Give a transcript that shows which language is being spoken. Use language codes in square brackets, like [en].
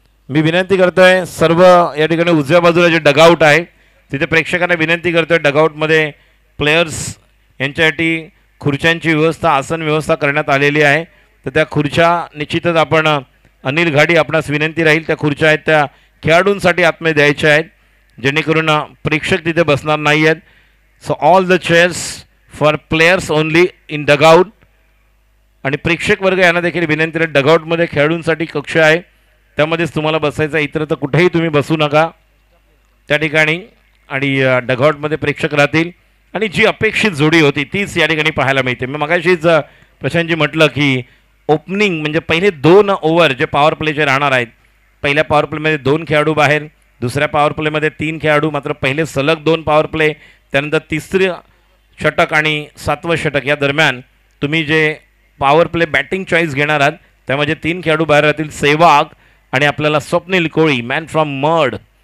[mr] मी विनंती करतोय सर्व या ठिकाणी उजव्या बाजूला जे डगआउट आहे तिथे प्रेक्षकांना विनंती करतोय, डगआउटमध्ये प्लेयर्स यांच्यासाठी खुर्च्यांची व्यवस्था, आसन व्यवस्था करण्यात आलेली आहे. तर त्या खुर्च्या निश्चितच आपण अनिल घाडी आपणास विनंती राहील त्या खुर्च्या आहेत त्या खेळाडूंसाठी आतमध्ये द्यायच्या आहेत, जेणेकरून प्रेक्षक तिथे बसणार नाही आहेत. [en] So all the chairs for players only in dugout. [mr] आणि प्रेक्षक वर्ग यांना देखील विनंती आहे, डगआउटमध्ये खेळाडूंसाठी कक्ष आहे, त्यामध्येच तुम्हाला बसायचं, इतर तर कुठेही तुम्ही बसू नका त्या ठिकाणी. आणि डगआउटमध्ये प्रेक्षक राहतील आणि जी अपेक्षित जोडी होती तीच या ठिकाणी पाहायला मिळते. मी मगाशीच प्रशांतजी म्हटलं की ओपनिंग म्हणजे पहिले 2 ओव्हर जे पॉवर प्लेचे राहणार आहेत, पहिल्या पॉवर प्लेमध्ये 2 खेळाडू बाहेर, दुसऱ्या पॉवर प्लेमध्ये 3 खेळाडू, मात्र पहिले सलग 2 पॉवर प्ले, त्यानंतर तिसरं षटक आणि 7वं षटक या दरम्यान तुम्ही जे पॉवर प्ले बॅटिंग चॉईस घेणार आहात त्यामध्ये 3 खेळाडू बाहेर राहतील, सेहवाग आणि आपल्याला स्वप्नील कोळी [en] Man from mud.